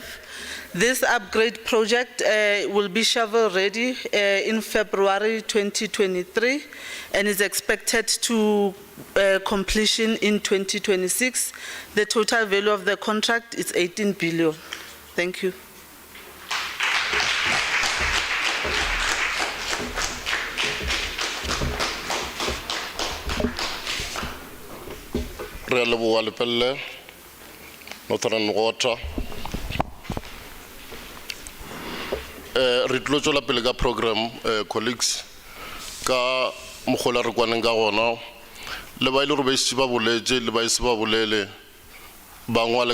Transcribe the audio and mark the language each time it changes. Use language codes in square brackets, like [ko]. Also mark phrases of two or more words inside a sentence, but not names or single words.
[en] This upgrade project will be shovel ready in February 2023 and is expected to completion in 2026. The total value of the contract is 18 billion. Thank you. Lepelle Northern Water. [nso] Re tlo tšwela pele ka [en] program colleagues [nso] ka mogola re kwaneng ka gona le ba ile re ba ise ba boletse le ba ise ba bolele ba ngwale